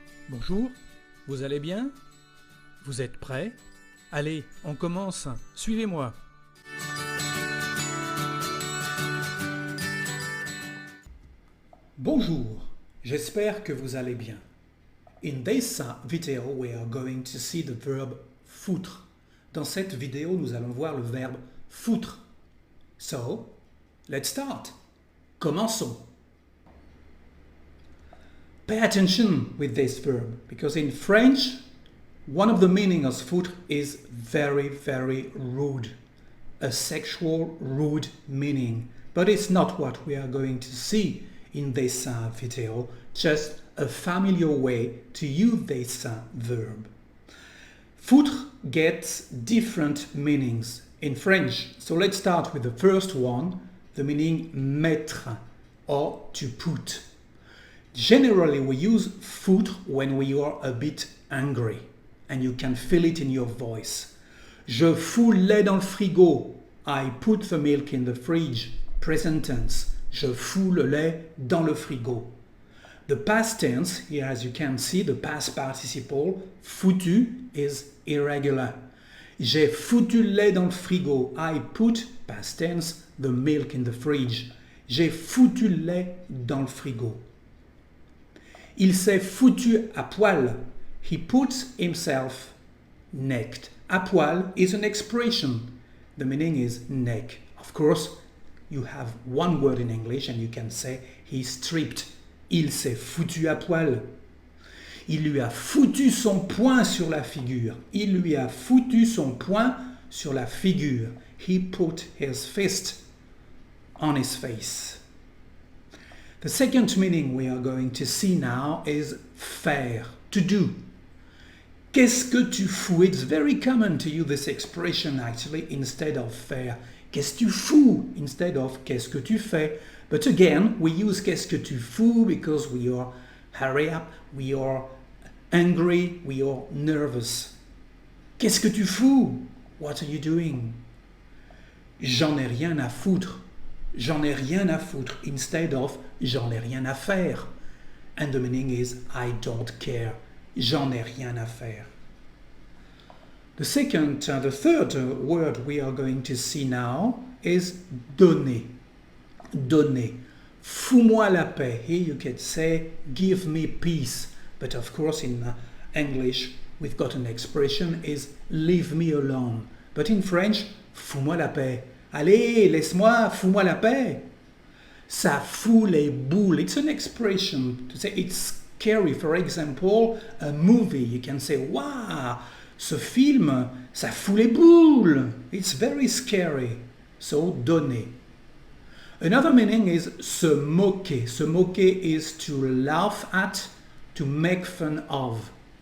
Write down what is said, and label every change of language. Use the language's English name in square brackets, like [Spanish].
[French] Bonjour, vous allez bien? Vous êtes prêts? Allez, on commence, suivez-moi. Bonjour, j'espère que vous allez bien. [English] In this video, we are going to see the verb foutre. [French] Dans cette vidéo, nous allons voir le verbe foutre. [English] So, let's start. [French] Commençons. [English] Pay attention with this verb, because in French, one of the meanings of foutre is very, very rude. A sexual rude meaning. But it's not what we are going to see in this video, just a familiar way to use this verb. Foutre gets different meanings in French. So let's start with the first one, the meaning mettre, or to put. Generally, we use foutre when we are a bit angry, and you can feel it in your voice. [French] Je fous le lait dans le frigo. [English] I put the milk in the fridge. Present tense. [French] Je fous le lait dans le frigo. [English] The past tense, here as you can see, the past participle, foutu, is irregular. [French] J'ai foutu le lait dans le frigo. [English] I put, past tense, the milk in the fridge. [French] J'ai foutu le lait dans le frigo. Il s'est foutu à poil. [English] He puts himself naked. À poil is an expression. The meaning is neck. Of course, you have one word in English and you can say he stripped. [French] Il s'est foutu à poil. Il lui a foutu son poing sur la figure. Il lui a foutu son poing sur la figure. [English] He put his fist on his face. The second meaning we are going to see now is faire, to do. [French] Qu'est-ce que tu fous? [English] It's very common to use this expression actually instead of faire. [French] Qu'est-ce que tu fous? [English] Instead of [French] qu'est-ce que tu fais? [English] But again, we use qu'est-ce que tu fous because we are hurry up, we are angry, we are nervous. [French] Qu'est-ce que tu fous? [English] What are you doing? [French] J'en ai rien à foutre. J'en ai rien à foutre instead of j'en ai rien à faire. [English] And the meaning is I don't care. [French] J'en ai rien à faire. [English] The third word we are going to see now is donner. Donner. [French] Fous-moi la paix. [English] Here you can say give me peace. But of course in English we've got an expression is leave me alone. But in French, [French] fous-moi la paix. Allez, laisse-moi, fous-moi la paix. Ça fout les boules. [English] It's an expression to say it's scary. For example, a movie. You can say, wow, [French] ce film, ça fout les boules. [English] It's very scary. So, donner. Another meaning is se moquer. Se moquer is to laugh at, to make fun of.